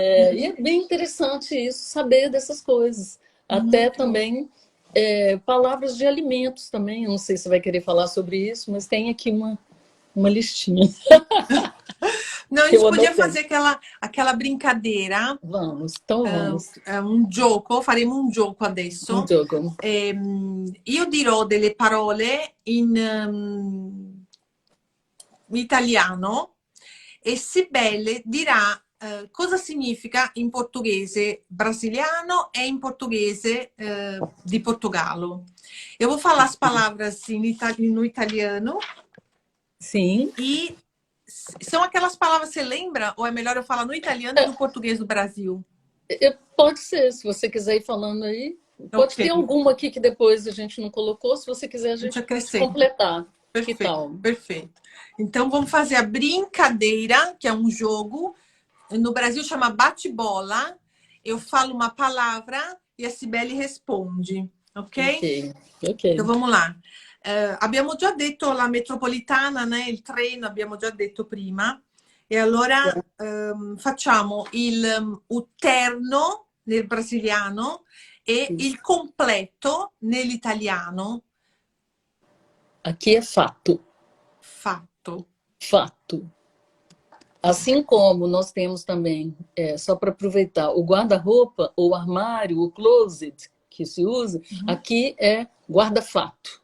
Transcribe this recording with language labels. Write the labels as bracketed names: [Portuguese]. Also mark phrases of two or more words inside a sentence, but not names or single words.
[Portuguese] E é bem interessante isso, saber dessas coisas. Até Muito. também palavras de alimentos também. Eu não sei se você vai querer falar sobre isso, mas tem aqui uma listinha Não, a que gente eu podia anotei. fazer aquela brincadeira, Vamos, então vamos. [Italian] un gioco, faremo un gioco [Portuguese] Um [Italian] adesso. [Portuguese] jogo. [Italian] Io dirò delle parole in italiano e Sibelle dirà cosa significa in portoghese brasiliano e in portuguese di Portogallo. [Portuguese] Eu vou falar as palavras no italiano Sim. e são aquelas palavras, você lembra? Ou é melhor eu falar no italiano e no português do Brasil? Pode ser, se você quiser ir falando aí. Pode Ok, ter alguma aqui que depois a gente não colocou. Se você quiser, a gente gente pode acrescenta. completar. Que Perfeito, tal? perfeito. Então vamos fazer a brincadeira, que é um jogo. No Brasil chama bate-bola. Eu falo uma palavra e a Cibele responde, ok? Ok, Então ok. vamos lá. [Italian] Abbiamo già detto la metropolitana, né? Il treno, abbiamo già detto prima. E allora facciamo il terno nel brasiliano e il completo nell'italiano. [Portuguese] Aqui é fato. [Italian] Fatto. [Portuguese] Fato. Assim como nós temos também, só para aproveitar, o guarda-roupa, ou armário, o closet que se usa, aqui é guarda-fato.